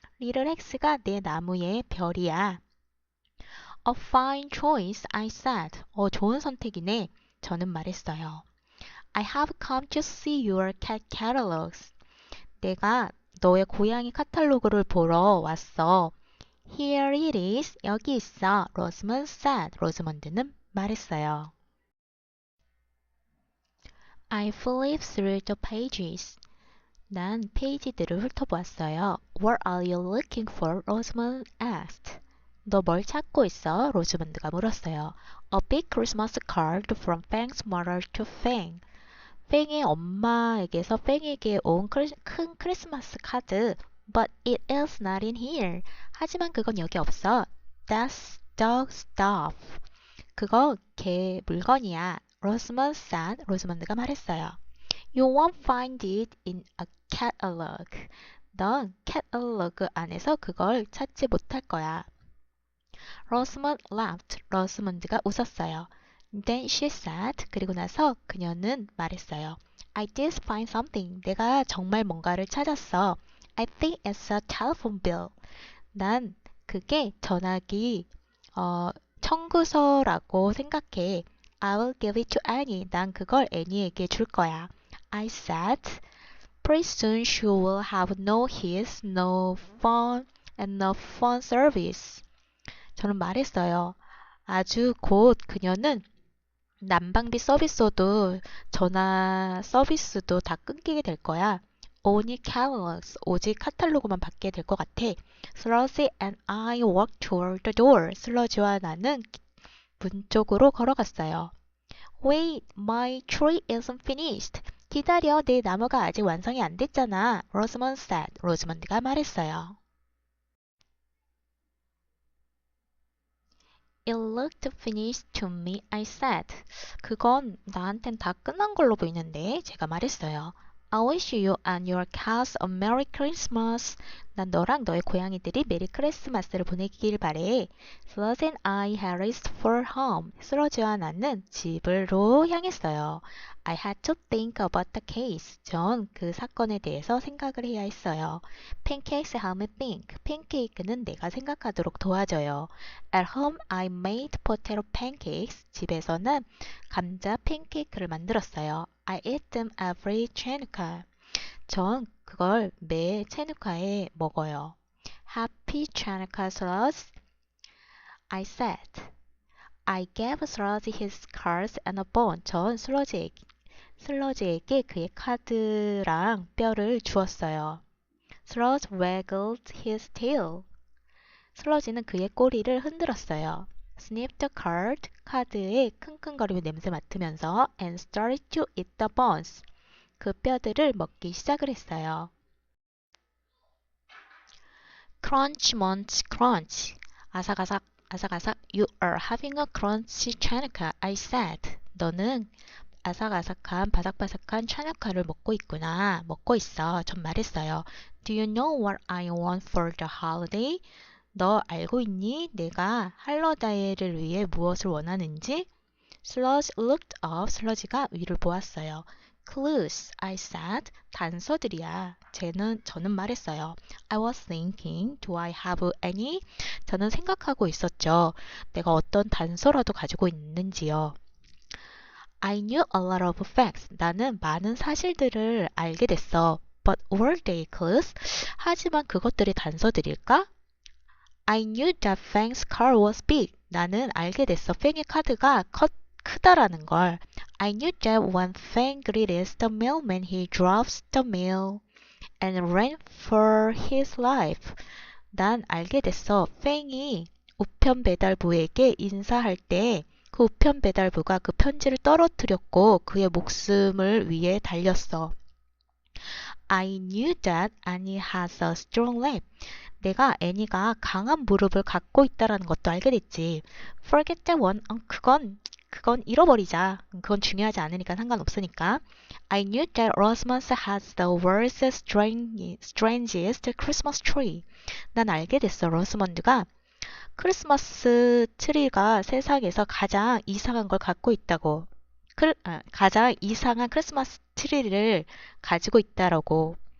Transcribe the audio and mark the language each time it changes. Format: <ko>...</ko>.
<ko>Little Hex가 내 나무의 별이야.</ko> <en>A fine choice, I said.</en> <ko>좋은 선택이네. 저는 말했어요.</ko> <en>I have come to see your cat catalogs.</en> <ko>내가 너의 고양이 카탈로그를 보러 왔어.</ko> <en>Here it is.</en> <ko>여기 있어.</ko> <en>Rosamond said.</en> <ko>로즈먼드는 말했어요.</ko> <en>I flipped through the pages.</en> <ko>난 페이지들을 훑어보았어요.</ko> <en>What are you looking for? Rosamond asked.</en> <ko>너 뭘 찾고 있어? 로즈먼드가 물었어요.</ko> <en>A big Christmas card from Fang's mother to Fang.</en> <ko>팽의 엄마에게서 팽에게 온 큰 크리스마스 카드.</ko> <en>But it is not in here.</en> <ko>하지만 그건 여기 없어.</ko> <en>That's dog stuff. 그거 개 물건이야. Rosamond said.</en> <ko>로즈먼드가 말했어요.</ko> <en>You won't find it in a catalog.</en> <ko>넌 catalog 안에서 그걸 찾지 못할 거야.</ko> <en>Rosamond laughed.</en> <ko>로스먼드가 웃었어요.</ko> <en>Then she said.</en> <ko>그리고 나서 그녀는 말했어요.</ko> <en>I did find something.</en> <ko>내가 정말 뭔가를 찾았어.</ko> <en>I think it's a telephone bill.</en> <ko>난 그게 전화기 청구서라고 생각해.</ko> <en>I will give it to Annie.</en> <ko>난 그걸 애니에게 줄 거야.</ko> <en>I said, pretty soon she will have no his, no phone, and no phone service.</en> <ko>저는 말했어요. 아주 곧 그녀는 난방비 서비스도 전화 서비스도 다 끊기게 될 거야.</ko> <en>Only catalogs,</en> <ko>오직 카탈로그만 받게 될 것 같아.</ko> <en>Sludgy and I walked toward the door.</en> <ko>슬러지와 나는 문 쪽으로 걸어갔어요.</ko> <en>Wait, my tree isn't finished.</en> <ko>기다려, 내 나무가 아직 완성이 안 됐잖아.</ko> <en>Rosamond said.</en> <ko>로즈먼드가 말했어요.</ko> <en>It looked finished to me, I said.</en> <ko>그건 나한텐 다 끝난 걸로 보이는데, 제가 말했어요.</ko> <en>I wish you and your cows a Merry Christmas.</en> <ko>난 너랑 너의 고양이들이 메리 크리스마스를 보내길 바래.</ko> <en>Sludge and I had raced for home.</en> <ko>슬러지와 나는 집으로 향했어요.</ko> <en>I had to think about the case.</en> <ko>전 그 사건에 대해서 생각을 해야 했어요.</ko> <en>Pancakes help me think.</en> <ko>팬케이크는 내가 생각하도록 도와줘요.</ko> <en>At home, I made potato pancakes.</en> <ko>집에서는 감자 팬케이크를 만들었어요.</ko> <en>I eat them every Chanukah.</en> <ko>전 그걸 매 체누카에 먹어요.</ko> <en>Happy Chanukah, Sludge, I said. I gave Sludge his cards and a bone.</en> <ko>전 슬러지에게 그의 카드랑 뼈를 주었어요.</ko> <en>Sludge waggled his tail.</en> <ko>슬러지는 그의 꼬리를 흔들었어요.</ko> <en>Sniffed the card.</en> <ko>카드에 킁킁거리며 냄새 맡으면서</ko> <en>and started to eat the bones.</en> <ko>그 뼈들을 먹기 시작을 했어요.</ko> <en>Crunch, munch, crunch.</en> <ko>아삭아삭, 아삭아삭.</ko> <en>You are having a crunchy Chanukah, I said.</en> <ko>너는 아삭아삭한 바삭바삭한 차누카를 먹고 있구나. 먹고 있어. 전 말했어요.</ko> <en>Do you know what I want for the holiday?</en> <ko>너 알고 있니? 내가 할러데이를 위해 무엇을 원하는지?</ko> <en>Sludge looked up.</en> <ko>슬러지가 위를 보았어요.</ko> <en>Clues, I said.</en> <ko>단서들이야. 저는 말했어요.</ko> <en>I was thinking, do I have any?</en> <ko>저는 생각하고 있었죠. 내가 어떤 단서라도 가지고 있는지요.</ko> <en>I knew a lot of facts.</en> <ko>나는 많은 사실들을 알게 됐어.</ko> <en>But were they clues?</en> <ko>하지만 그것들이 단서들일까?</ko> <en>I knew that Fang's car was big.</en> <ko>나는 알게 됐어. 팽의 카드가 크다라는 걸.</ko> <en>I knew that when Fang greeted the mailman, he dropped the mail and ran for his life.</en> <ko>난 알게 됐어. 팽이 우편 배달부에게 인사할 때 그 우편 배달부가 그 편지를 떨어뜨렸고 그의 목숨을 위해 달렸어.</ko> <en>I knew that Annie has a strong leg.</en> <ko>내가 애니가 강한 무릎을 갖고 있다라는 것도 알게 됐지.</ko> <en>Forget that one.</en> <ko>그건 잃어버리자. 그건 중요하지 않으니까 상관없으니까.</ko> <en>I knew that Rosamond has the world's strangest Christmas tree.</en> <ko>난 알게 됐어. 로스먼드가 크리스마스 트리가 세상에서 가장 이상한 걸 갖고 있다고. 가장 이상한 크리스마스 트리를 가지고 있다라고.</ko>